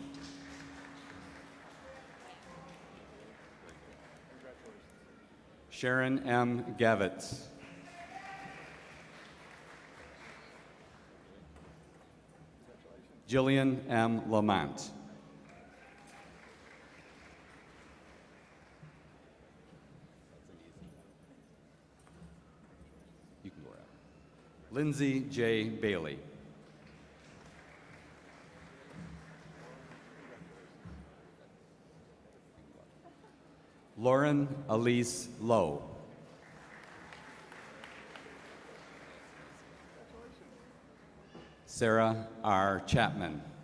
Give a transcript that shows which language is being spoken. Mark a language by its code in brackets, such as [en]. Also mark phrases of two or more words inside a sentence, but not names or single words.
[en] Sharon M. Gavitz. Jillian M. Lamont. You can go around. Lindsay J. Bailey. Lauren Elise Lowe. Sarah R. Chapman.